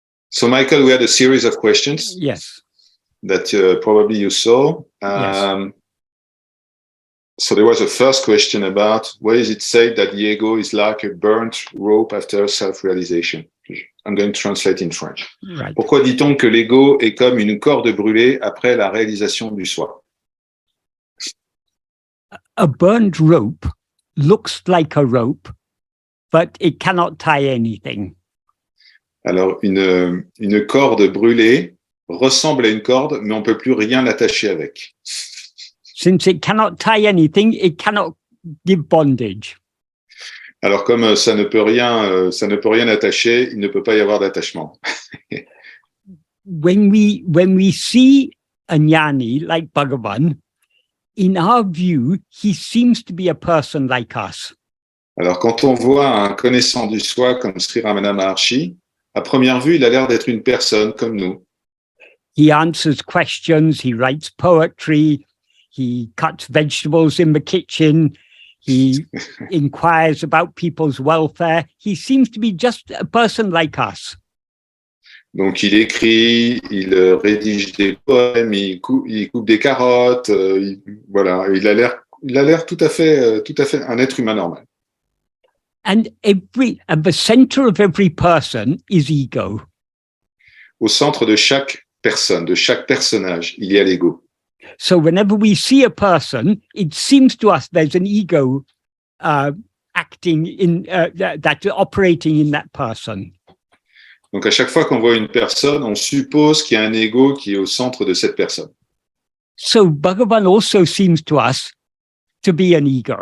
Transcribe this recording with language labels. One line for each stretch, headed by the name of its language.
English: So, Michael, we had a series of questions. Yes. That probably you saw. Yes. So there was a first question about why is it said that the ego is like a burnt rope after self-realization? I'm going to translate in French. Right.
French: Pourquoi dit-on que l'ego est comme une corde brûlée après la réalisation du soi?
English: A burnt rope looks like a rope, but it cannot tie anything.
French: Alors, une corde brûlée ressemble à une corde, mais on ne peut plus rien attacher avec.
English: Since it cannot tie anything, it cannot give bondage.
French: Alors, comme ça ne peut rien attacher, il ne peut pas y avoir d'attachement.
English: when we see a jnani like Bhagavan, in our view, he seems to be a person like us.
French: Alors, quand on voit un connaissant du soi comme Sri Ramana Maharshi, à première vue, il a l'air d'être une personne comme nous.
English: He answers questions, he writes poetry, he cuts vegetables in the kitchen, he inquires about people's welfare. He seems to be just a person like us.
French: Donc, il écrit, il rédige des poèmes, il coupe des carottes, voilà, il a l'air tout à fait un être humain normal.
English: And at the center of every person is ego.
French: Au centre de chaque personne, de chaque personnage, il y a l'ego.
English: So whenever we see a person, it seems to us there's an ego acting in that operating in that person.
French: Donc, à chaque fois qu'on voit une personne, on suppose qu'il y a un ego qui est au centre de cette personne.
English: So Bhagavan also seems to us to be an ego.